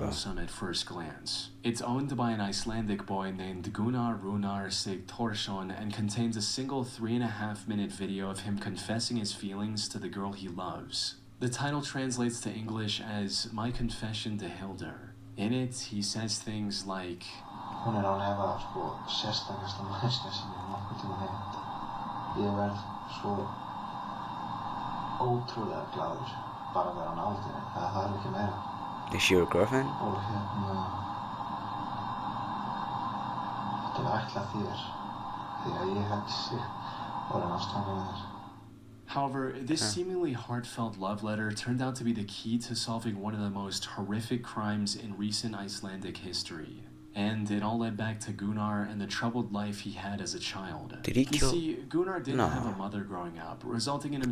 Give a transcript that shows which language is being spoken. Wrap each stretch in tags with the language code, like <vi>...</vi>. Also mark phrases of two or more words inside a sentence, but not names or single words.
<en>wholesome at first glance. It's owned by an Icelandic boy named Gunnar Runar Sigthorsson and contains a single 3.5-minute video of him confessing his feelings to the girl he loves. The title translates to English as My Confession to Hildur. In it, he says things like,</en> <is>Hún án efa sérstakasta manneskja sem ég nokkuð tíma hitt. Ég verð svo ótrúlega glaður bara að vera nálægt henni. Það er ekki meira.</is> <en>Is she your girlfriend?</en> <is>Og þetta er ætlað þér því að ég held sig orðin ástfangin með þér.</is> <en>However, this seemingly heartfelt love letter turned out to be the key to solving one of the most horrific crimes in recent Icelandic history. And it all led back to Gunnar and the troubled life he had as a child. Did he kill? You see, Gunnar didn't No. have a mother growing up, resulting in him</en>